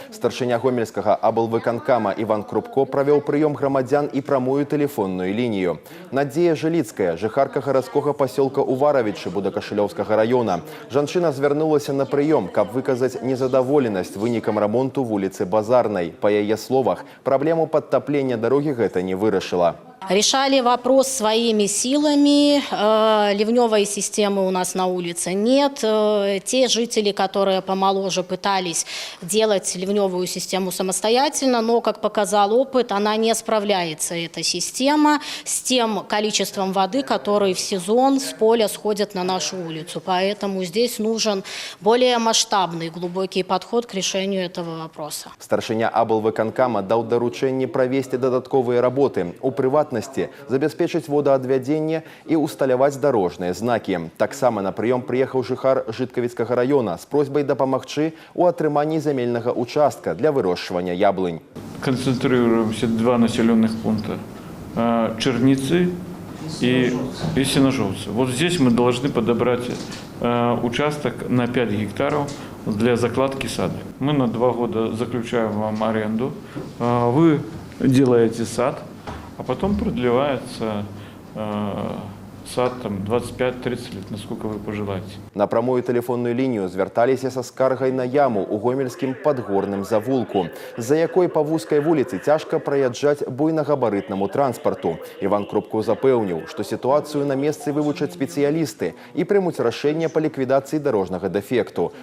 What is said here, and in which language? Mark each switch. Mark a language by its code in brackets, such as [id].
[be] Старшыня гомельскага аблвыканкама Іван Крупко правёў прыём грамадзян і прамую тэлефонную лінію. Надзея Жыліцкая, жыхарка гарадскога пасёлка Уваравічы Будакашылёўскага раёна. Жанчына звярнулася на прыём, каб выказаць незадаволенасць вынікам рамонту вуліцы Базарнай. Па яе словах, праблему падтаплення дарогі гэта не вырашыла. [ru] Решали вопрос своими силами. Ливневой системы у нас на улице нет. Те жители, которые помоложе, пытались делать ливневую систему самостоятельно, но, как показал опыт, она не справляется, эта система, с тем количеством воды, который в сезон с поля сходит на нашу улицу. Поэтому здесь нужен более масштабный, глубокий подход к решению этого вопроса. [be] Старшыня аблвыканкама даў даручэнне правесці дадатковыя работы. У прыватнасці забяспечыць водаадвядзенне і усталяваць дарожныя знакі. Таксама на прыём прыехаў жыхар Жыткавіцкага раёна з просьбай дапамагчы ў атрыманні зямельнага участка для вырошчвання яблынь. [ru] Концентрируемся два населенных пункта – Черницы и Сеножовцы. Вот здесь мы должны подобрать участок на 5 гектаров для закладки сада. Мы на 2 года заключаем вам аренду, вы делаете сад, а потом продлевается сад 25-30 лет, насколько вы пожелаете. [be] На прамую тэлефонную лінію звярталіся са скаргай на яму ў гомельскім падгорным завулку, з-за якой па вузкай вуліцы цяжка праязджаць буйнагабарытнаму транспарту. Іван Крупко запэўніў, што сітуацыю на месцы вывучаць спецыялісты і прымуць рашэнне па ліквідацыі дарожнага дэфекту.